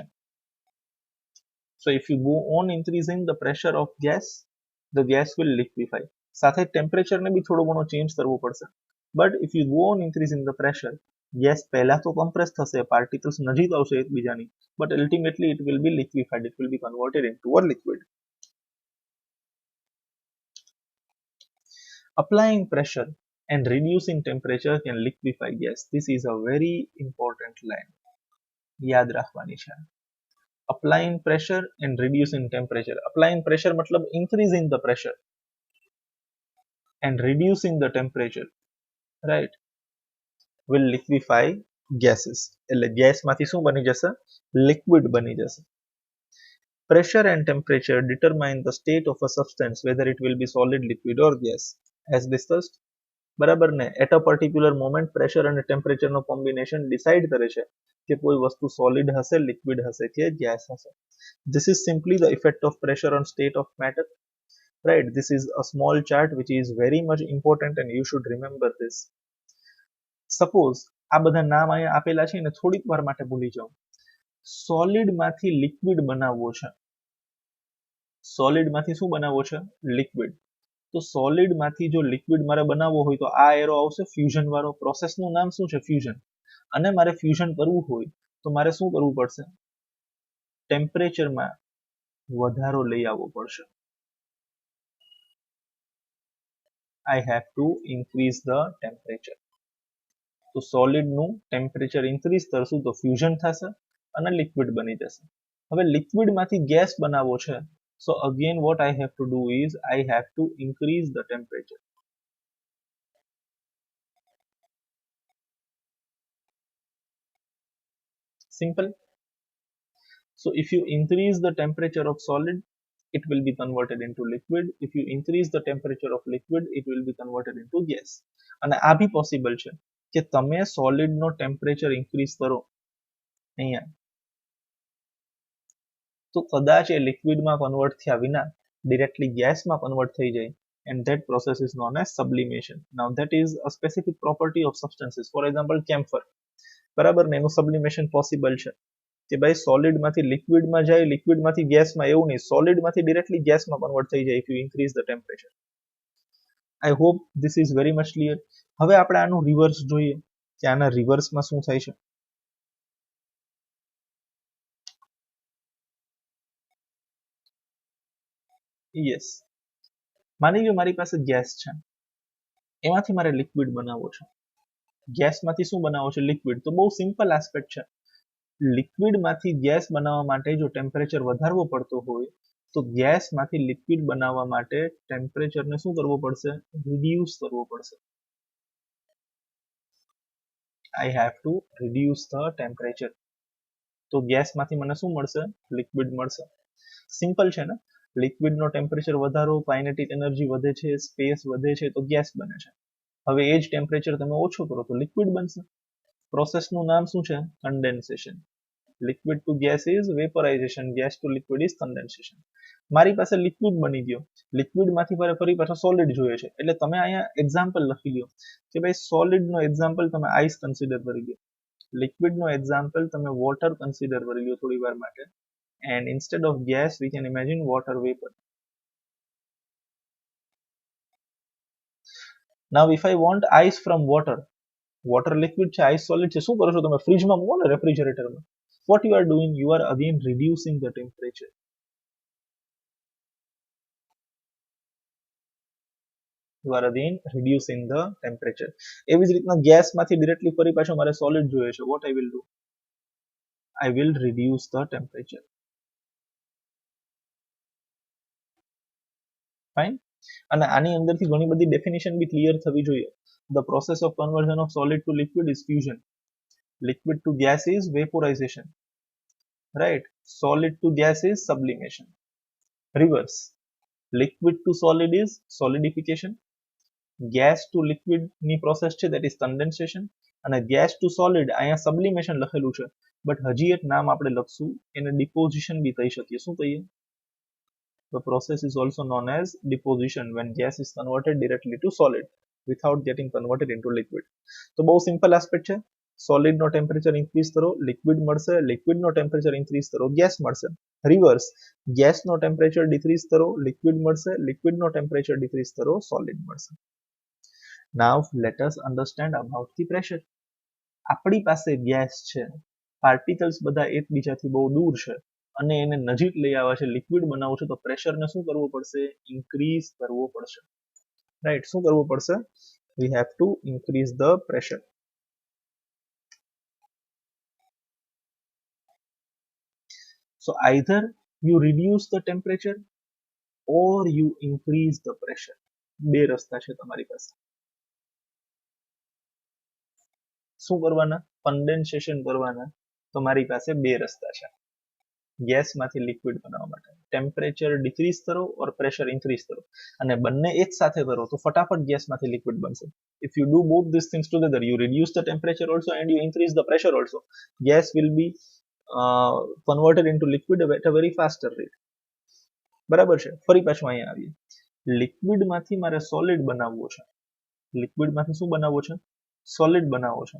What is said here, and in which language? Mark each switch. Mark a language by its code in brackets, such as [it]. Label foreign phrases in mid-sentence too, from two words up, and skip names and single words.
[en] So if you go on increasing the pressure of gas, the gas will liquefy. [gu] સાથે ટેમ્પરેચરને બી થોડો ઘણો ચેન્જ કરવો પડશે, [en] but if you go on increasing the pressure, [gu] ગેસ પહેલા તો કમ્પ્રેસ થશે, પાર્ટિકલ્સ નજીક આવશે એકબીજાની, [en] but ultimately it will be liquefied, it will be converted into a liquid. Applying pressure and reducing temperature can liquefy gas. This is a very important line. [gu] યાદ રાખવાની છે. [en] Applying pressure and reducing temperature. Applying pressure મતલબ increasing the pressure and reducing the temperature, right, will liquefy gases [gu] એટલે ગેસમાંથી શું બની જશે [en] liquid [gu] બની જશે. [en] Pressure and temperature determine the state of a substance whether it will be solid, liquid or gas as discussed. [gu] બરાબર ને [en] at a particular moment [gu] પ્રેશર અને ટેમ્પરેચરનો કોમ્બિનેશન ડિસાઇડ કરે છે કે કોઈ વસ્તુ સોલિડ હશે, લિક્વિડ હશે કે ગેસ હશે. [en] This is simply the effect of pressure on state of matter. Right, this is a small chart which is very much important and you should remember this. [gu] Suppose આ બધા નામ અહીંયા આપેલા છે ને થોડીક વાર માટે ભૂલી જાઓ. સોલિડ માંથી લિક્વિડ બનાવવો છે. સોલિડ માંથી શું બનાવવો છે લિક્વિડ. તો સોલિડ માંથી જો લિક્વિડ મારે બનાવવો હોય તો આ એરો આવશે ફ્યુઝન વાળો. પ્રોસેસનું નામ શું છે ફ્યુઝન. અને મારે ફ્યુઝન કરવું હોય તો મારે શું કરવું પડશે ટેમ્પરેચરમાં વધારો લઈ આવવો પડશે. [en] I have to increase the temperature. [gu] તો સોલિડનું [en] temperature increase [gu] કરશું તો ફ્યુઝન થશે અને લિક્વિડ બની જશે. હવે લિક્વિડમાંથી ગેસ બનાવવો છે. [en] So again what I have to do is I have to increase the temperature. Simple. So if you increase the temperature of solid, it will be converted into liquid. If you increase the temperature of liquid, it will be converted into gas. [gu] અને આ બી પોસિબલ છે કે તમે સોલિડનો [en] temperature increase [gu] કરો અહીંયા તો કદાચ એ લિક્વિડમાં કન્વર્ટ થયા વિના ડિરેક્ટલી ગેસમાં કન્વર્ટ થઈ જાય. [en] And that process is known as sublimation. Now that is a specific property of substances. For example, camphor. [gu] બરાબર ને એનું સબ્લિમેશન પોસિબલ છે કે ભાઈ સોલિડમાંથી લિક્વિડમાં જાય, લિક્વિડમાંથી ગેસમાં. એવું નહીં, સોલિડમાંથી ડિરેક્ટલી ગેસમાં કન્વર્ટ થઈ જાય [en] if you increase the temperature. I hope this is very much clear. [gu] હવે આપણે આનું રિવર્સ જોઈએ કે આના રિવર્સમાં શું થાય છે. યસ, માની લો મારી પાસે ગેસ છે, એમાંથી મારે લિક્વિડ બનાવવો છે. ગેસમાંથી શું બનાવવો છે લિક્વિડ. તો બહુ [en] simple aspect [gu] છે. લિક્વિડમાંથી ગેસ બનાવવા માટે જો ટેમ્પરેચર વધારવો પડતો હોય તો ગેસમાંથી લિક્વિડ બનાવવા માટે ટેમ્પરેચરને શું કરવો પડશે રિડ્યુસ કરવો પડશે. [en] I have to reduce the temperature. [gu] તો ગેસમાંથી મને શું મળશે લિક્વિડ મળશે. સિમ્પલ છે ને. લિક્વિડનો ટેમ્પરેચર વધારો, [en] kinetic energy [gu] વધે છે, સ્પેસ વધે છે તો ગેસ બને છે. હવે એ જ ટેમ્પરેચર તમે ઓછો કરો તો લિક્વિડ બનશે. પ્રોસેસનું નામ શું છે કન્ડેન્સેશન. [en] liquid to gas is vaporization, gas to liquid is condensation. [gu] મારી પાસે લિક્વિડ બની ગયો, લિક્વિડમાંથી મારે ફરી પાછો સોલિડ જોઈએ છે એટલે તમે અહીંયા એક્ઝામ્પલ લખી લો કે ભાઈ સોલિડનો એક્ઝામ્પલ તમે [en] ice consider [gu] કરી લો, લિક્વિડનો એક્ઝામ્પલ તમે [en] water consider [gu] કરી લો થોડી વાર માટે, [en] and instead of gas we can imagine water vapor. Now if I want ice from water, water liquid છે, ice solid [gu] છે, શું કરો છો તમે ફ્રીજમાં મૂકો ને રેફ્રિજરેટરમાં. [en] what you are doing, you are again reducing the temperature. You are again reducing the temperature. [gu] એવી જ રીતના ગેસમાંથી ડિરેક્ટલી ફરી પાછો મારે સોલિડ જોઈએ છે. [en] what I will do, I will reduce the temperature. fine. [gu] અને આની અંદરથી ઘણી બધી ડેફિનેશન બી ક્લિયર થવી જોઈએ. [en] The process of conversion of solid to liquid is fusion. Liquid to gas is vaporization. Right? Solid to gas is sublimation. Reverse. Liquid to solid is solidification. Gas to liquid [gu] ની પ્રોસેસ છે [en] that is condensation. [gu] અને [en] gas to solid [gu] અહીંયા sublimation લખેલું છે બટ હજી એક નામ આપણે લખશું એને deposition બી કહી શકીએ. શું કહીએ? [en] The process is also known as deposition when gas is converted directly to solid without getting converted into liquid. [gu] તો બહુ [en] simple aspect [gu] છે. સોલિડનો [en] temperature increase [gu] કરો લિક્વિડ મળશે, લિક્વિડનો [en] temperature increase [gu] કરો ગેસ મળશે. રિવર્સ, ગેસનો [en] temperature decrease [gu] કરો લિક્વિડ મળશે, લિક્વિડનો [en] temperature decrease [gu] કરો સોલિડ મળશે. [en] Now let us understand about the pressure. [gu] આપણી પાસે ગેસ છે, પાર્ટિકલ્સ બધા એકબીજાથી બહુ દૂર છે અને એને નજીક લઈ આવે છે, લિક્વિડ બનાવવું છે તો પ્રેશરને શું કરવું પડશે ઇન્ક્રીઝ કરવો પડશે. [en] રાઈટ, [gu] શું કરવું પડશે [en] we have to increase the pressure. So either you reduce the temperature or you increase the pressure. [gu] બે રસ્તા છે તમારી પાસે. શું કરવાના? કન્ડેન્સેશન કરવાના. તો મારી પાસે બે રસ્તા છે ગેસમાંથી લિક્વિડ બનાવવા માટે. [en] temperature decrease [gu] કરો [en] or pressure increase [gu] કરો, અને બંને એક સાથે કરો તો ફટાફટ ગેસમાંથી લિક્વિડ બનશે. [en] If you do both these things together, you reduce the temperature also and you increase the pressure also. Gas will be converted into liquid at a very faster rate. [gu] બરાબર છે. ફરી પાછું અહીંયા આવીએ. લિક્વિડમાંથી મારે સોલિડ બનાવવો છે. લિક્વિડમાંથી શું બનાવવો છે? સોલિડ બનાવવો છે.